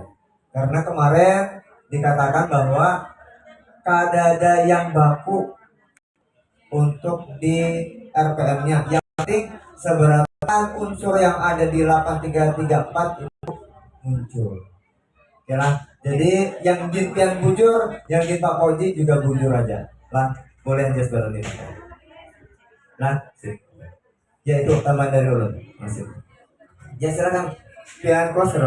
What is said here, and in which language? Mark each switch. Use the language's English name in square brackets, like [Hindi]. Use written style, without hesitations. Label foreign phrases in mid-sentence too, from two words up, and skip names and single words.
[Banjar] Karena kemarin dikatakan bahwa kadada yang baku untuk di RPM-nya. [Indonesian] Yang penting seberapa unsur yang ada di 8334 itu muncul. Ya lah. [Banjar] Jadi yang Pian bujur, yang Pak Fauji juga bujur aja. Lah, boleh aja sebenarnya. [Indonesian] Nah, sip. [Banjar] Ya itu tambahan dari ulun. Masih. Ya silakan Pian close.